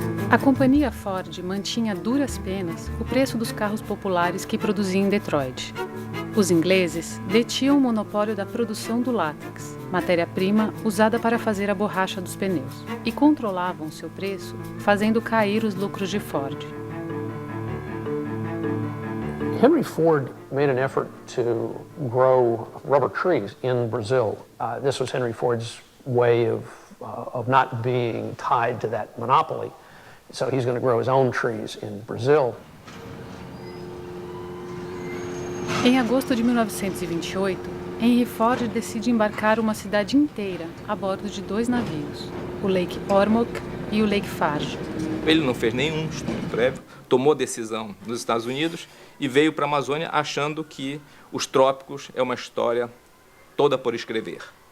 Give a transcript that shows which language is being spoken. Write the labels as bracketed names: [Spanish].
[Portuguese] A companhia Ford mantinha a duras penas o preço dos carros populares que produzia em Detroit. Os ingleses detinham o monopólio da produção do látex, matéria-prima usada para fazer a borracha dos pneus, e controlavam seu preço, fazendo cair os lucros de Ford. [English] Henry Ford made an effort to grow rubber trees in Brazil. This was Henry Ford's way of not being tied to that monopoly. So he's going to grow his own trees in Brazil. [Portuguese] Em agosto de 1928, Henry Ford decide embarcar uma cidade inteira a bordo de 2 navios, o Lake Ormoc e o Lake Farge. Ele não fez nenhum estudo prévio, tomou decisão nos Estados Unidos e veio para a Amazônia achando que os trópicos é uma história toda por escrever.